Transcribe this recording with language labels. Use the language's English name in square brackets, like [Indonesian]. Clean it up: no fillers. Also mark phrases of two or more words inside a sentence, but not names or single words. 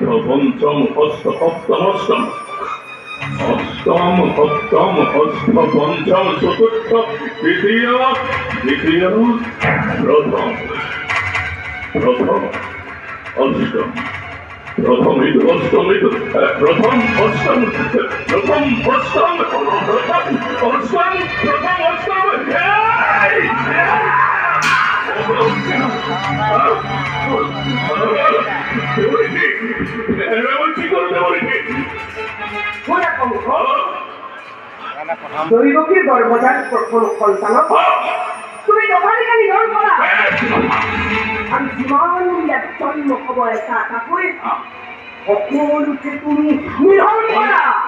[Assamese] পঞ্চম হস্ত সপ্তমষ্টম অষ্টম সপ্তম হস্ত পঞ্চম চতুর্থ তৃতীয় দ্বিতীয় প্রথম প্রথম অষ্টম প্রথম অষ্টম প্রথম অষ্টম প্রথম অষ্টম প্রথম অষ্টম প্রথম অষ্টম দৈবকীর গর্ভজাত প্রথম সন্তানক তুমি দোকানিকা নিধন কৰা আৰু যিমান ইয়াত জন্ম হ'ব এটা এটাকৈ সকলোকে তুমি নিধন কৰা